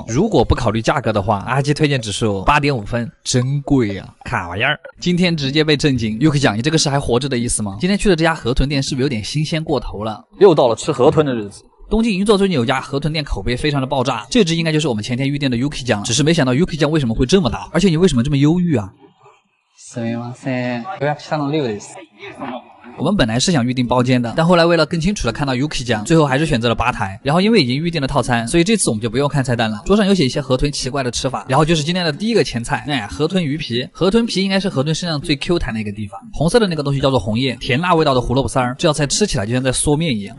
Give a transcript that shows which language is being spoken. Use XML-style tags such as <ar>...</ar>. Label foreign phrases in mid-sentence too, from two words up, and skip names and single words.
<zh>如果不考虑价格的话，阿基推荐指数8.5分，真贵啊，卡玩意儿。今天直接被震惊。Yuki 讲，你这个是还活着的意思吗？今天去的这家河豚店是不是有点新鲜过头了？又到了吃河豚的日子。东京银座最近有家河豚店，口碑非常的爆炸，这只应该就是我们前天预定的 Yuki 酱，只是没想到 Yuki 酱为什么会这么大，而且你为什么这么忧郁啊？</zh> <ja>すみません。予約したの6です。</ja> <zh>我们本来是想预定包间的，但后来为了更清楚的看到 Yuki 酱，最后还是选择了吧台。然后因为已经预定了套餐，所以这次我们就不用看菜单了。桌上有写一些河豚奇怪的吃法，然后就是今天的第一个前菜，河豚鱼皮。河豚皮应该是河豚身上最 Q 弹的一个地方，红色的那个东西叫做红叶，甜辣味道的胡萝卜丝儿，这道菜吃起来就像在嗦面一样。</zh>